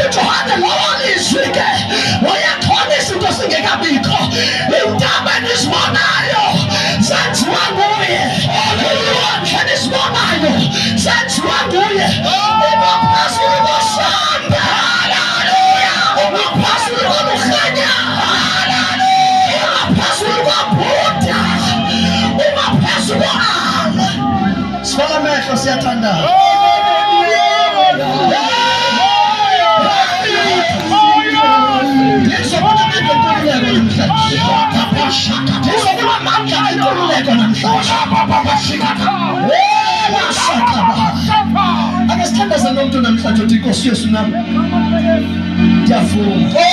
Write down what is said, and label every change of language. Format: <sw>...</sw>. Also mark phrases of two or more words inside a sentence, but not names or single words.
<xh>Johane lowo lizwi ke uyakhona izinto singekabikho, intaba enisibonayo zenziwa nguye, ilwandle enisibonayo zenziwa nguye, umaphezulu kosamba, umaphezulu koluhlanya, umaphezulu kwaBhuda, umaphezulu kwa-Allah.</xh> <zu>Sivala amehlo siyathandana. Ngizobona inkululeko namhlanje. Ngizobona amandla enkululeko namhlanje. Ake sithandaze nomuntu namhlanje uthi Nkosi Yesu nami ngiyavuma.</zu>